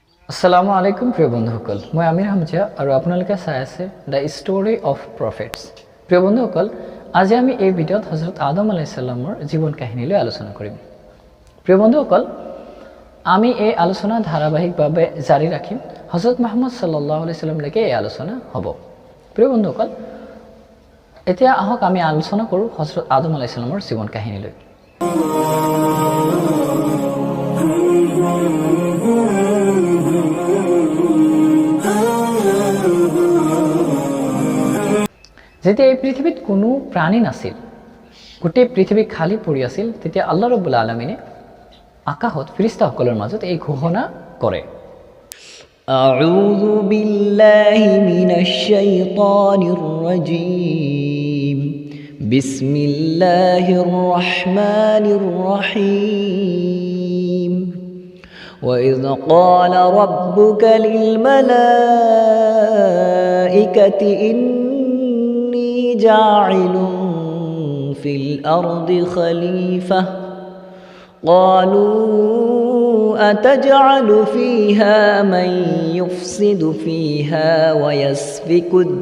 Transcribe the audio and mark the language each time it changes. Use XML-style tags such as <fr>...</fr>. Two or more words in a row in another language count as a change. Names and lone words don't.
<ar>السلام عليكم</ar> <as>প্ৰিয় বন্ধুসকল, মই আমিৰ হামজা আৰু আপোনালোকে চাই আছে দ্য ষ্টৰী অফ প্ৰফেটছ। প্ৰিয় বন্ধুসকল, আজি আমি এই ভিডিঅ'ত হজৰত আদম</as> <ar>عليه السلام</ar> <as>জীৱন কাহিনীলৈ আলোচনা কৰিম। প্ৰিয় বন্ধুসকল, আমি এই আলোচনা ধাৰাবাহিকভাৱে জাৰি ৰাখিম। হজৰত মুহাম্মদ</as> <ar>صلى الله عليه وسلم</ar> <as>এই আলোচনা হ'ব। প্ৰিয় বন্ধুসকল, এতিয়া আহক আমি আলোচনা কৰোঁ হজৰত আদম</as> <ar>عليه السلام</ar> <as>জীৱন কাহিনীলৈ। যেতিয়া এই পৃথিৱীত কোনো প্ৰাণী নাছিল, গোটেই পৃথিৱী খালী পৰি আছিল, তেতিয়া আল্লাহ ৰাব্বুল আলামিনে আকাশত ফিৰিষ্টাসকলৰ মাজত এই ঘোষণা কৰে,</as> <ar>أعوذ بالله من الشيطان الرجيم بسم الله الرحمن الرحيم وَإِذْ قَالَ رَبُّكَ لِلْمَلَائِكَةِ إِنِّي جَاعِلٌ فِي الْأَرْضِ خَلِيفَةً قَالُوا أَتَجْعَلُ فِيهَا مَن يُفْسِدُ فِيهَا وَيَسْفِكُ</ar>